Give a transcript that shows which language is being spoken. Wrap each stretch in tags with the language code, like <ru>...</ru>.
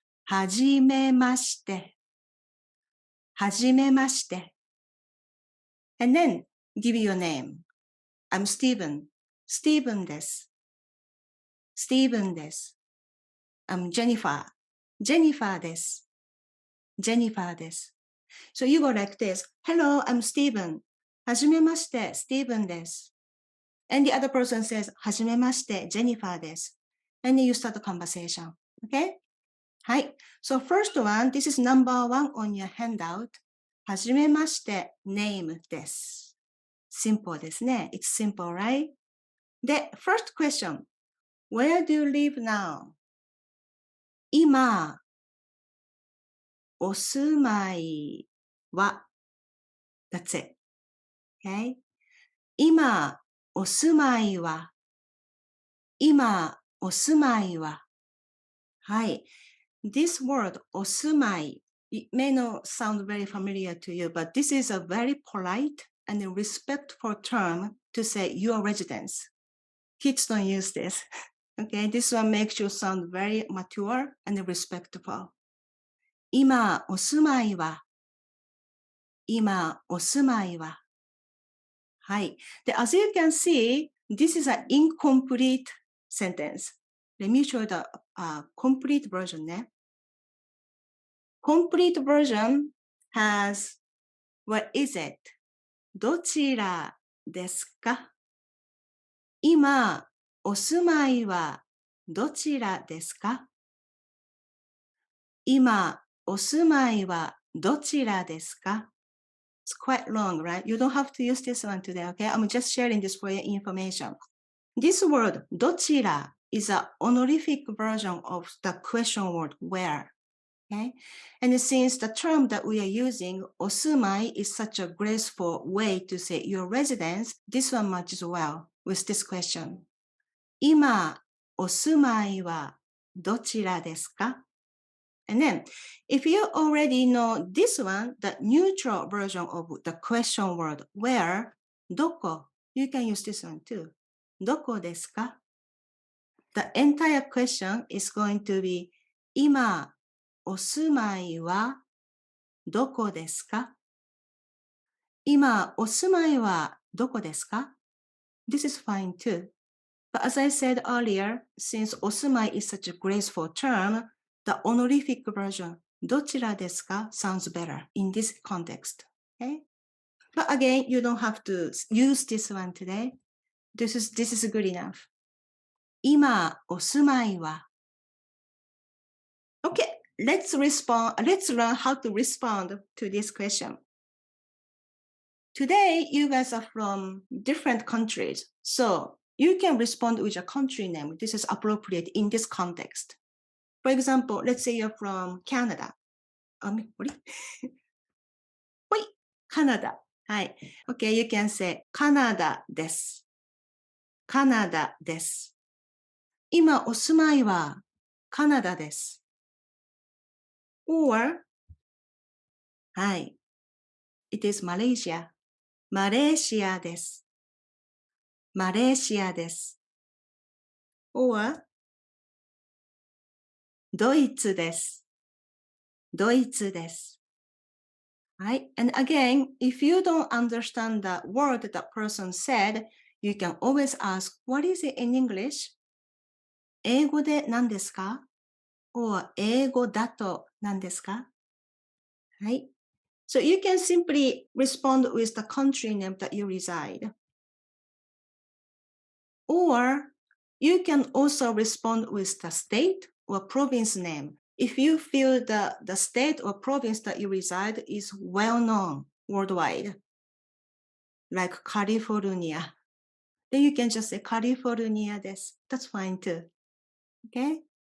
<ja>はじめまして。はじめまして。</ja> <en>And then give your name. I'm Stephen.</en> <ja>Stephen です。Stephen です。</ja> <en>I'm Jennifer.</en> <ja>Jennifer です。 Jennifer です。</ja> <en>So you go like this. Hello, I'm Stephen.</en> <ja>はじめまして、Stephen です。</ja> <en>And the other person says,</en> <ja>はじめまして、Jennifer です。</ja> <en>And then you start the conversation. Okay?</en> <ja>はい。</ja> <en>So first one, this is number 1 on your handout.</en> <ja>はじめまして、name です。 Simple ですね。</ja> <en>It's simple, right? で、first question. Where do you live now?</en> <ja>今、お住まいは</ja> <en>That's it. Okay?</en> <ja>今、お住まいは今、お住まいははい。</ja> <en>This word, お住まい it may not sound very familiar to you, but this is a very polite and respectful term to say your residence. Kids don't use this. Okay, this one makes you sound very mature and respectful.</en> <ja>今、お住まいは今、お住まいははい。</ja> <en>で、as you can see, this is an incomplete sentence. Let me show the complete version ね。Complete version has, what is it?</en> <ja>どちらですか今、お住まいはどちらですか今、お住まいはどちらですか</ja> <en>It's quite long, right? You don't have to use this one today, okay? I'm just sharing this for your information. This word, どちら is an honorific version of the question word where. Okay? And since the term that we are using, お住まい is such a graceful way to say your residence, this one matches well with this question.</en> <ja>今、お住まいはどちらですか</ja> <en>And then, if you already know this one, the neutral version of the question word where, どこ you can use this one too.</en> <ja>どこですか</ja> <en>The entire question is going to be</en> <ja>今、お住まいはどこですか今、お住まいはどこですか</ja> <en>This is fine too. But as I said earlier, since お住まい is such a graceful term, the honorific version, どちらですか sounds better in this context. Okay? But again, you don't have to use this one today. This is good enough.</en> <ja>今、お住まいは</ja> <en>Okay, let's learn how to respond to this question. Today, you guys are from different countries, so you can respond with a country name. This is appropriate in this context. For example, let's say you're from Canada.</en> <ja>カナダ。はい。</ja> <en>Okay, you can say</en> <ja>カナダです。カナダです。今お住まいはカナダです。</ja> <en>Or, はい。It is Malaysia.</en> <ja>マレーシアです。マレーシアです。 Or, ドイツです。ドイツです。はい。</ja> <en>And again, if you don't understand the word that person said, you can always ask, what is it in English?</en> <ja>英語で何ですか ?or 英語だと何ですかはい。</ja> <en>So you can simply respond with the country name that you reside. Or you can also respond with the state or province name. If you feel that the state or province that you reside is well known worldwide, like California, then you can just say California des. That's fine too. Okay?</en>